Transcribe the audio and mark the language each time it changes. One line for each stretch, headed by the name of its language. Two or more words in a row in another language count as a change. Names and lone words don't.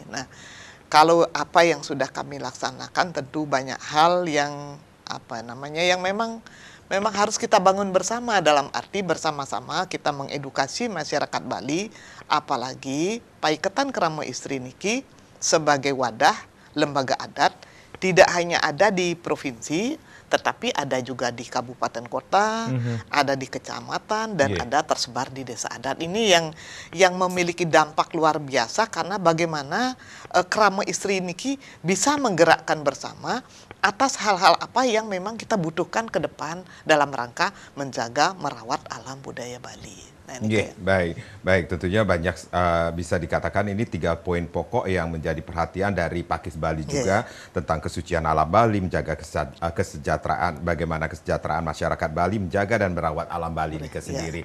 Indonesian: Nah, kalau apa yang sudah kami laksanakan, tentu banyak hal yang yang memang harus kita bangun bersama, dalam arti bersama-sama kita mengedukasi masyarakat Bali, apalagi Paiketan Krama Istri niki sebagai wadah lembaga adat tidak hanya ada di provinsi, tetapi ada juga di kabupaten kota, ada di kecamatan, dan ada tersebar di desa adat. Ini yang memiliki dampak luar biasa, karena bagaimana krama istri niki bisa menggerakkan bersama atas hal-hal apa yang memang kita butuhkan ke depan dalam rangka menjaga merawat alam budaya Bali. Nah, baik. Tentunya banyak bisa dikatakan ini 3 poin pokok yang menjadi perhatian dari Pakis Bali juga tentang kesucian alam Bali, menjaga kesejahteraan, bagaimana kesejahteraan masyarakat Bali, menjaga dan merawat alam Bali ini sendiri.